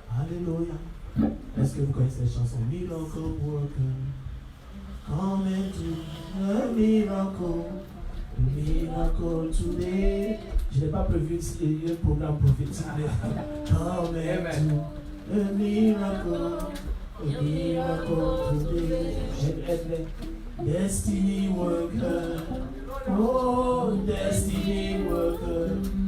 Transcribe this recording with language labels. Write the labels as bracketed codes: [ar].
[fr] Alléluia. Est-ce que vous connaissez cette chanson? [en] Miracle worker, come and do a miracle today. [fr] Je n'ai pas prévu un programme prophétique. [en] Come and do a miracle today. Destiny worker, oh destiny worker.